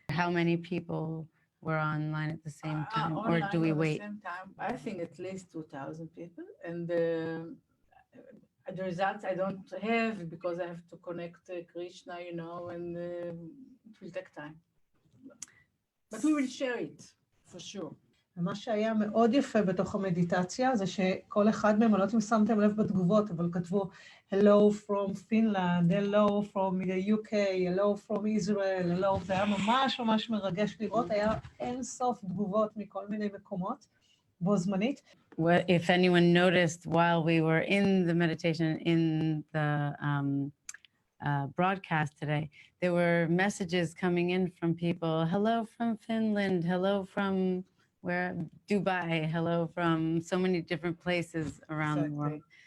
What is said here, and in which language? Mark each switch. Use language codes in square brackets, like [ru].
[en] How many people were online at the same time, or do we wait? At the same time, I think at least 2,000 people, and the results I don't have because I have to connect Krishna, and it will take time. But we will share it, for sure. [he] ומה שהיה מאוד יפה בתוך המדיטציה, זה שכל אחד מהם, אני לא יודעת אם שמתם לב בתגובות, אבל כתבו, [en] Hello from Finland, Hello from the UK, Hello from Israel, Hello, [he] זה היה ממש ממש מרגש לראות, היה אין סוף תגובות מכל מיני מקומות, בו זמנית. [en] If anyone noticed while we were in the meditation, in the broadcast today, there were messages coming in from people, hello from Finland, hello from Dubai, hello from so many different places around the world.